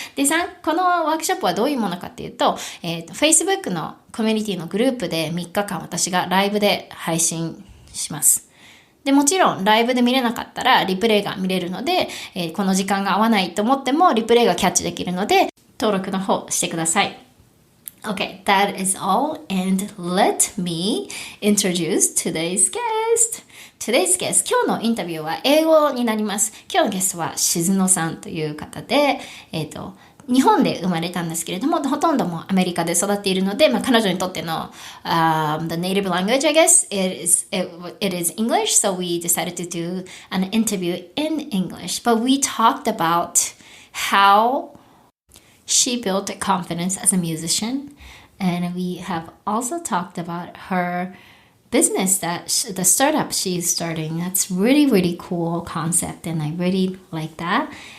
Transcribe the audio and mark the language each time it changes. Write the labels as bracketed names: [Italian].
[Japanese] で、このワークショップはどういうものかっていうと、Facebook のコミュニティのグループで3日間私がライブで配信します。で、もちろんライブで見れなかったらリプレイが見れるので、この時間が合わないと思ってもリプレイがキャッチできるので、登録の方してください。 [English] Okay, that is all, and let me introduce today's guest.Today's guest [Japanese] 今日のインタビューは英語になります。今日のゲストはしずのさんという方で、日本で生まれたんですけれども、ほとんどもアメリカで育っているので、彼女にとっての、 [English] the native language, I guess, it is English, so we decided to do an interview in English. But we talked about how she built confidence as a musician, and we have also talked about her business the startup she's starting. That's really cool concept and I really like that.